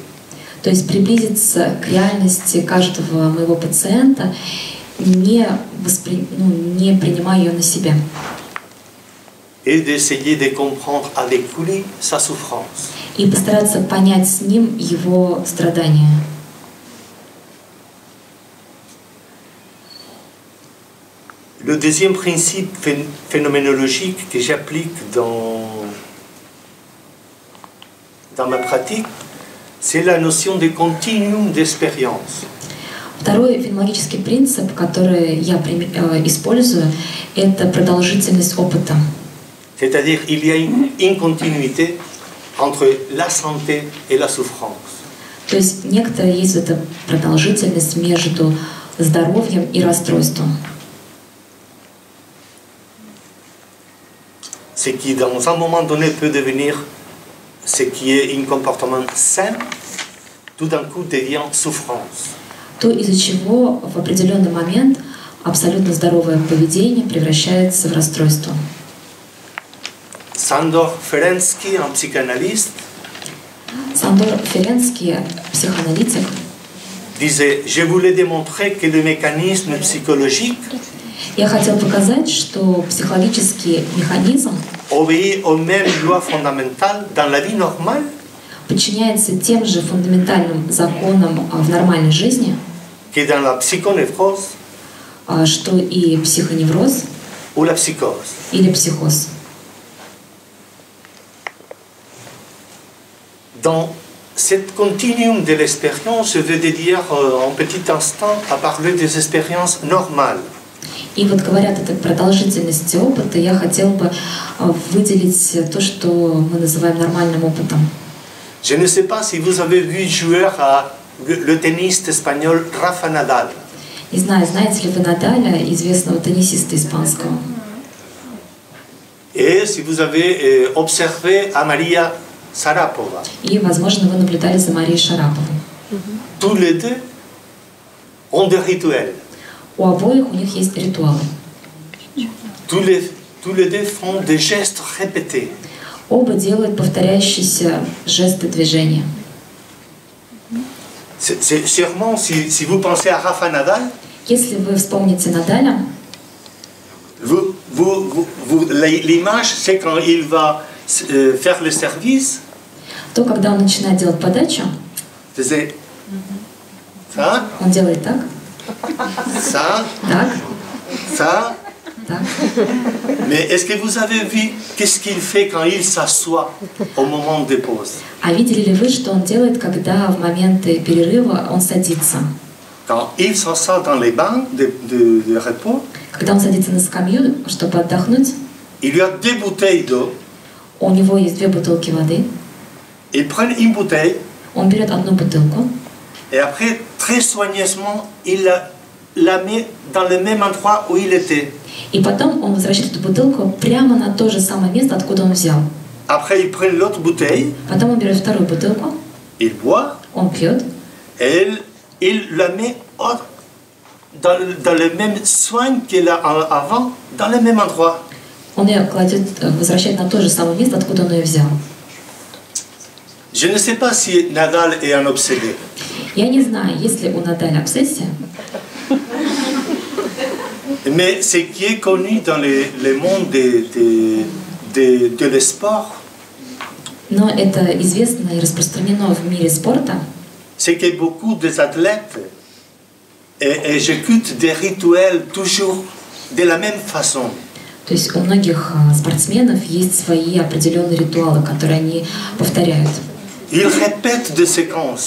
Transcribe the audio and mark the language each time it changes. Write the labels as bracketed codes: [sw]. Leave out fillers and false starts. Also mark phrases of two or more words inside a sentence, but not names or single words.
[ru] то есть приблизиться к реальности каждого моего пациента, не принимая ее на себя. [fr] Et d'essayer de comprendre avec lui sa souffrance. [ru] И постараться понять с ним его страдания. [fr] Le deuxième principe phénoménologique que j'applique dans ma pratique, c'est la notion de continuum d'expérience. [ru] Второй феноменологический принцип, который я использую, это продолжительность опыта. [fr] C'est-à-dire qu'il y a une continuité entre la santé et la souffrance. [ru] То есть некоторая есть эта продолжительность между здоровьем и расстройством. [fr] Ce qui, dans un moment donné, peut devenir ce qui est un comportement sain, tout d'un coup devient souffrance. [ru] То, из-за чего в определенный момент абсолютно здоровое поведение превращается в расстройство. [fr] Sándor Ferenczi, un psychanalyste, [ru] Sándor Ferenczi, психоаналитик, [fr] disait « Je voulais démontrer que le mécanisme psychologique [ru] я хотел показать, что психологический механизм [fr] obéit aux mêmes lois fondamentales dans la vie normale [ru] подчиняется тем же фундаментальным законам в нормальной жизни, [fr] que dans la psychonévrose [ru] что и психоневроз [fr] ou la psychose. [ru] или психоз. [fr] Dans cette continuum de l'expérience, je vais dédier un petit instant à parler des expériences normales. [ru] И вот говорят о этой продолжительности опыта, я хотела бы выделить то, что мы называем нормальным опытом. [fr] Je ne sais pas si vous avez vu jouer le tennis espagnol Rafa Nadal. [ru] Не знаю, знаете ли вы Надаля, известного теннисиста испанского? [fr] Et si vous avez observé à Maria Sharapova. [ru] И, возможно, вы наблюдали за Марией Шараповой. [fr] Tous les deux ont des rituels. [ru] У обоих у них есть ритуалы. [fr] Tous les deux font des gestes répétés. [ru] Оба делают повторяющиеся жесты движения. [fr] C'est sûrement, si vous pensez à Rafa Nadal, [ru] Если вы вспомните Надаля, [fr] l'image, c'est quand il va faire le service, [ru] то когда он начинает делать подачу, [fr] c'est ça, [ru] он делает так, [fr] ça, [ru] так, [fr] ça. [ru] так. [fr] Mais est-ce que vous avez vu qu'est-ce qu'il fait quand il s'assoit au moment des pauses? [ru] А видели ли вы, что он делает, когда в моменты перерыва он садится? [fr] Quand il s'assoit dans les bancs de repos, [ru] Когда он садится на скамью, чтобы отдохнуть, [fr] il y a 2 bouteilles d'eau. [ru] у него есть 2 бутылки воды. [fr] Il prend une bouteille [ru] Он берет одну бутылку, [fr] et après, très soigneusement, il la met dans le même endroit où il était. [ru] и потом он возвращает эту бутылку прямо на то же самое место, откуда он взял. [fr] Après, il prend l'autre bouteille, [ru] Потом он берет вторую бутылку, [fr] il boit [ru] он пьет, [fr] et il la met dans le même soin qu'il a avant, dans le même endroit. [ru] он ее кладет, возвращает на то же самое место, откуда он ее взял. [fr] Je ne sais pas si Nadal est un obsédé. [ru] Я не знаю, есть ли у Надаля обсессия, [fr] Mais ce qui est connu dans le monde de l'esport, [ru] но это известно и распространено в мире спорта, [fr] c'est que beaucoup des athlètes exécutent des rituels toujours de la même façon. [ru] то есть у многих спортсменов есть свои определенные ритуалы, которые они повторяют. [fr] Ils répètent des séquences.